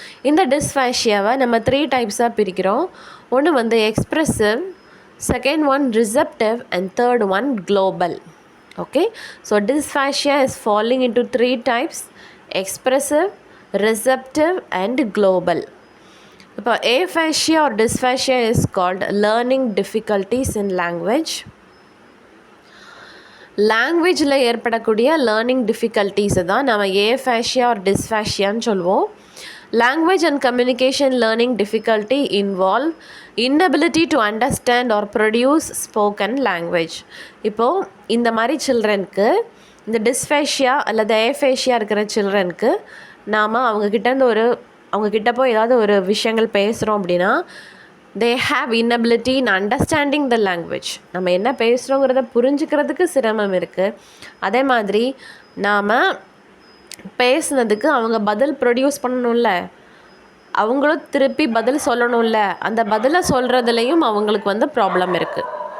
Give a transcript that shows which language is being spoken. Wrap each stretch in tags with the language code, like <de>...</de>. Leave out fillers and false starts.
<ta>இந்த டிஸ்ஃபேஷியாவை நம்ம 3 டைப்ஸாக பிரிக்கிறோம். ஒன்று வந்து expressive, second one receptive, and third one global.</ta> <en>Okay, so dysphasia is falling into 3 types: expressive, receptive, and global. இப்போ aphasia or dysphasia is called learning difficulties in language.</en> <ta>லாங்குவேஜில் ஏற்படக்கூடிய learning டிஃபிகல்ட்டிஸை தான் நம்ம aphasia or dysphasia-ன்னு சொல்லுவோம்.</ta> <en>Language and communication learning difficulty involve inability to understand or produce spoken language.</en> <ta>இப்போது இந்த மாதிரி சில்ட்ரனுக்கு, இந்த டிஸ்ஃபேஷியா அல்லது aphasia இருக்கிற சில்ட்ரனுக்கு நாம் அவங்கக்கிட்ட போய் ஏதாவது ஒரு விஷயங்கள் பேசுகிறோம் அப்படின்னா</ta> <en>they have inability in understanding the language.</en> <ta>நம்ம என்ன பேசுகிறோங்கிறத புரிஞ்சுக்கிறதுக்கு சிரமம் இருக்குது. அதே மாதிரி நாம் பேசுனதுக்கு அவங்க பதில் ப்ரொடியூஸ் பண்ணணும்ல, அவங்களும் திருப்பி பதில் சொல்லணும்ல, அந்த பதிலை சொல்கிறதுலையும் அவங்களுக்கு வந்து ப்ராப்ளம் இருக்குது.</ta>